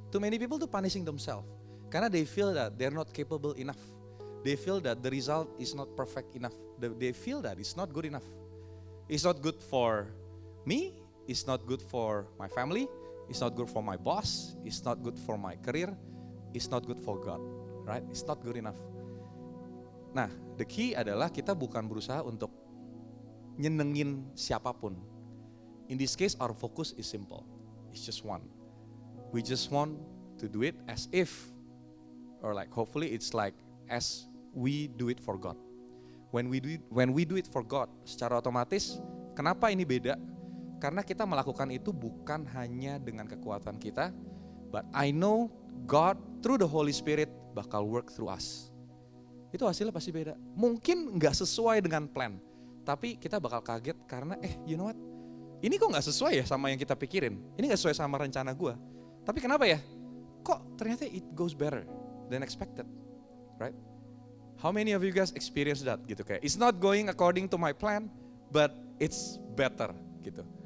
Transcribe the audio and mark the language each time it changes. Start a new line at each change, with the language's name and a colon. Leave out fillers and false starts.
English: Too many people tuh punishing themselves. Karena they feel that they're not capable enough. They feel that the result is not perfect enough. They feel that it's not good enough. It's not good for me. It's not good for my family. It's not good for my boss. It's not good for my career. It's not good for God. Right? It's not good enough.
Indonesian: Nah,
English: the key
Indonesian: adalah kita bukan berusaha untuk nyenengin siapapun.
English: In this case, our focus is simple. It's just one. We just want to do it as if, or like hopefully it's like as we do it for God. When we do it for God,
Indonesian: secara otomatis, kenapa ini beda? Karena kita melakukan itu bukan hanya dengan kekuatan kita,
English: but I know God through the Holy Spirit
Indonesian: bakal
English: work through us.
Indonesian: Itu hasilnya pasti beda. Mungkin nggak sesuai dengan plan, tapi kita bakal kaget karena
English: you know what?
Indonesian: Ini kok nggak sesuai ya sama yang kita pikirin. Ini nggak sesuai sama rencana gue. Tapi kenapa ya? Kok ternyata
English: it goes better than expected, right? How many of you guys experience that gitu, kayak it's not going according to my plan, but it's better gitu.